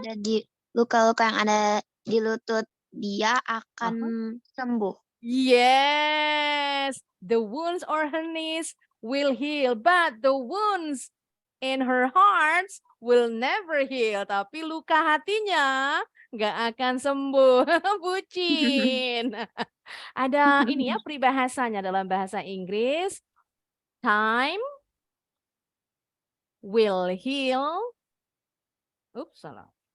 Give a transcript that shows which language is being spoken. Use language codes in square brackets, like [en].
[id] ada di luka-luka yang ada di lutut dia akan sembuh. [en] Yes, the wounds on her knees will heal, but the wounds in her heart will never heal. [id] Tapi luka hatinya nggak akan sembuh. Bucin. Ada ini ya peribahasanya dalam bahasa Inggris. [en] Time will heal. Oops, [id] salah.